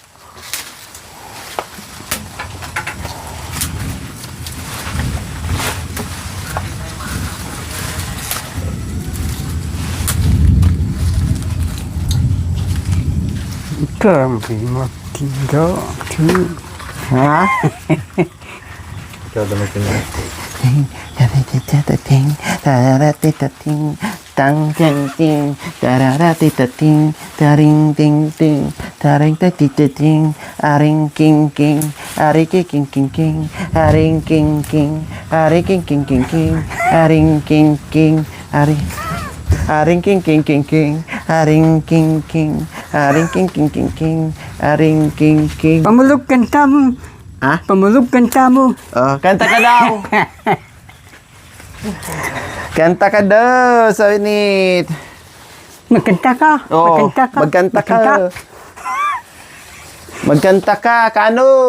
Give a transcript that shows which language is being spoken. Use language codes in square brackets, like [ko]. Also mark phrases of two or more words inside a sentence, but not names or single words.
[pam] Kampi mo tinggal. Ha? [tl] Ikaw damitin mo. Tang ting ting, tararatiting, taring ting ting, taring tatiting, aring king king, ari king king king, aring king king, ari king king king king, aring king king, ari aring king king king king, aring king king, aring king king king king, aring king king. [pam] Pamulog kanta mo. Ha? Pamulog kanta mo. [tl] Oh, kanta ka daw. Kanta ka daw, sabi ni... Magkanta ka. Oo, Magkanta ka. magkanta ka. Magkanta ka, kano?